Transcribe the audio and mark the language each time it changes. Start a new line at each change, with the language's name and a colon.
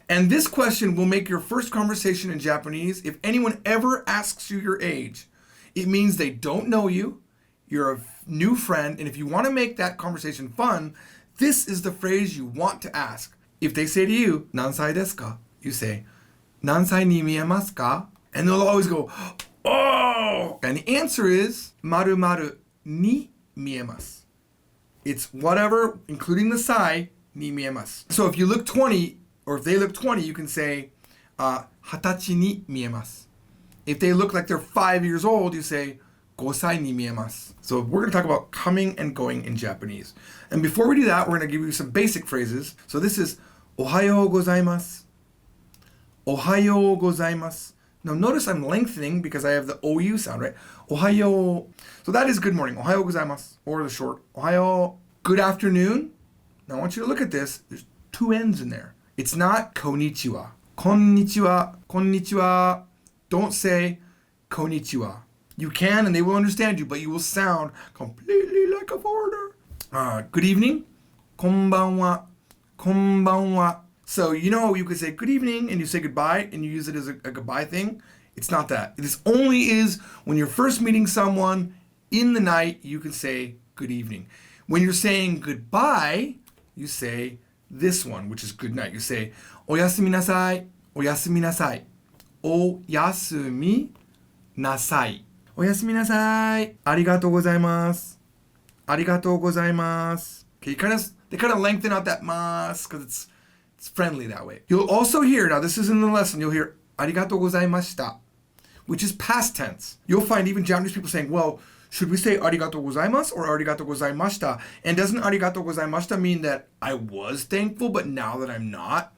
English: And this question will make your first conversation in Japanese. If anyone ever asks you your age, it means they don't know you, you're a new friend, and if you want to make that conversation fun, this is the phrase you want to ask. If they say to you,
Japanese: 何歳ですか?
English: You say,
Japanese: 何歳に見えますか?
English: And they'll always go, oh! And the answer is,
Japanese: 〇〇に見えます.
English: It's whatever, including the sai,
Japanese: に見えます.
English: So if you look 20, or if they look 20, you can say,
Japanese: 20歳に見えます.
English: If they look like they're 5 years old, you say,
Japanese: 5歳に見えます.
English: So we're going to talk about coming and going in Japanese. And before we do that, we're going to give you some basic phrases. So this is,
Japanese: おはようございます. おはようございます.
English: Now notice I'm lengthening because I have the OU sound, right?
Japanese: おはよう.
English: So that is good morning.
Japanese: おはようございます.
English: Or the short,
Japanese: おはよう.
English: Good afternoon. Now I want you to look at this. There's 2 N's in there. It's not konnichiwa. Konnichiwa. Konnichiwa. Don't say konnichiwa. You can and they will understand you, but you will sound completely like a foreigner. Good evening. Konbanwa. Konbanwa. So you could say good evening and you say goodbye and you use it as a goodbye thing. It's not that. This only is when you're first meeting someone in the night, you can say good evening. When you're saying goodbye, you say this one, which is good night. You say,
Japanese: おやすみなさい, おやすみなさい, おやすみなさい, おやすみなさい, ありがとうございます, ありがとうございます.
English: Okay, they kind of lengthen out that mas because it's friendly that way. You'll also hear, now this is in the lesson, you'll hear
Japanese: ありがとうございました,
English: which is past tense. You'll find even Japanese people saying, well, should we say
Japanese: ありがとうございます
English: or
Japanese: ありがとうございました?
English: And doesn't
Japanese: ありがとうございました
English: mean that I was thankful, but now that I'm not?